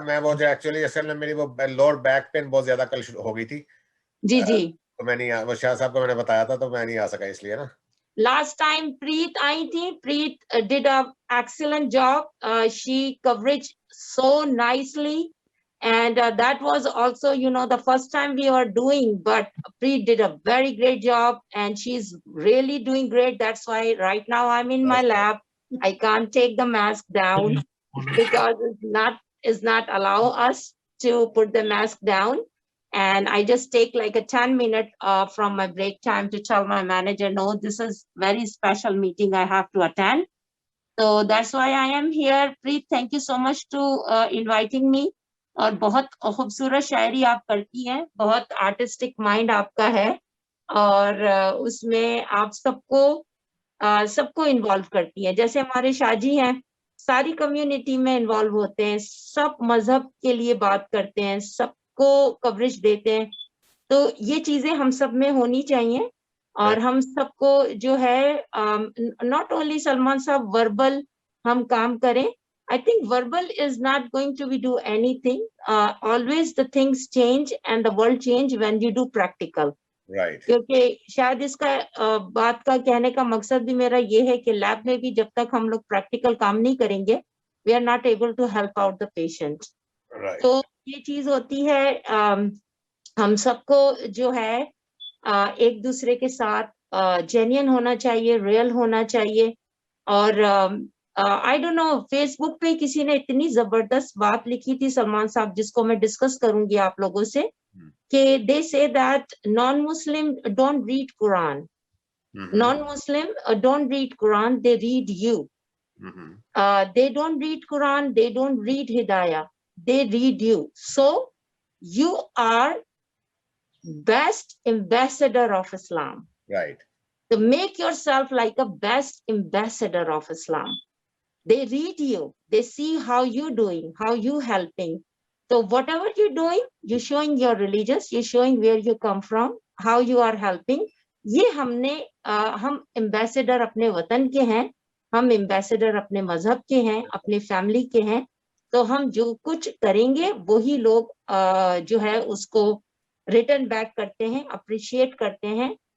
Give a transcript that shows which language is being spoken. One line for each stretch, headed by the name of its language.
Hindi: मैं वो जो एक्चुअली असल में मेरी वो लोअर बैक पेन बहुत ज्यादा कल हो गई थी। जी जी। तो मैं नहीं, वो शाह साहब को मैंने बताया था तो मैं नहीं आ सका इसलिए ना। लास्ट टाइम प्रीत आई थी।
English: Preet did a excellent job. She coverage so nicely. And that was also, you know, the first time we were doing, but Preet did a very great job and she's really doing great. That's why right now I'm in my lab. I can't take the mask down because it's not allow us to put the mask down. And I just take like a 10-minute from my break time to tell my manager, no, this is very special meeting I have to attend. So that's why I am here. Preet, thank you so much to inviting me.
Hindi: और बहुत खूबसूरत शायरी आप करती हैं, बहुत artistic mind आपका है, और उसमें आप सबको इन्वॉल्व करती हैं। जैसे हमारे शाहजी हैं, सारी कम्युनिटी में इन्वॉल्व होते हैं, सब मजहब के लिए बात करते हैं, सबको कवरेज देते हैं। तो ये चीजें हम सब में होनी चाहिए, और हम सबको जो है नॉट ओनली सलमान साहब वर्बल हम काम करें।
English: I think verbal is not going to be do anything. Always the things change and the world change when you do practical. Right.
Hindi: क्योंकि शायद इसका बात का कहने का मकसद भी मेरा ये है कि लैब में भी जब तक हम लोग प्रैक्टिकल काम नहीं करेंगे,
English: we are not able to help out the patient. Right.
Hindi: तो ये चीज होती है, हम सबको जो है एक दूसरे के साथ जेन्युइन होना चाहिए, रियल होना चाहिए। और
English: I don't know,
Hindi: फेसबुक पे किसी ने इतनी जबरदस्त बात लिखी थी सलमान साहब, जिसको मैं डिस्कस करूंगी आप लोगों से, कि
English: they say that non-Muslim don't read Quran. Non-Muslim don't read Quran, they read you. They don't read Quran, they don't read Hidayah, they read you. So you are best ambassador of Islam. Right. So make yourself like a best ambassador of Islam. They read you, they see how you doing, how you helping. So whatever you're doing, you're showing your religious, you're showing where you come from, how you are helping.
Hindi: ये हम ambassador अपने वतन के हैं, हम ambassador अपने मजहब के हैं, अपने फैमिली के हैं। तो हम जो कुछ करेंगे वही लोग जो है उसको रिटर्न बैक करते हैं, अप्रिशिएट करते हैं।